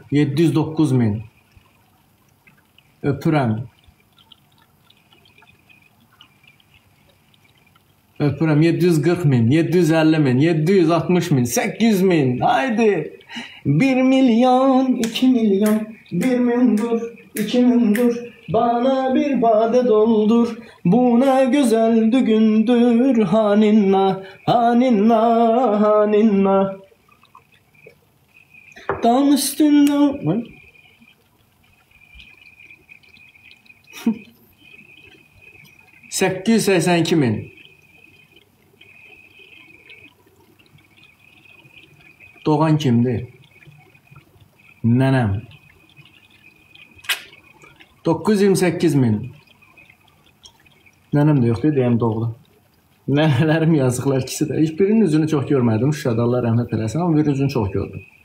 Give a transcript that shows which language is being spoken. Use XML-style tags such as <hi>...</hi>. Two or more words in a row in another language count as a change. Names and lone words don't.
<az>709 min. Öpürəm. Öpürəm. 740 min, 750 min, 760 min, 800 min. Haydi. 1 milyon, 2 milyon, 1 min dur, 2 min dur.</az> <tr>Bana bir bade doldur. Bu ne güzel düğündür. Haninna, haninna, haninna. Dam üstünde 882.000. Doğan kimdir?</tr> <az>Nənəm. 928.000. Nənəm də yoxdur, deyəm doğru. Nənələrim yazıqlar ikisi də. Heç birinin üzünü çox görmədim. Şuşada Allah rəhmət eləsin, amma bir üzünü çox gördüm.</az>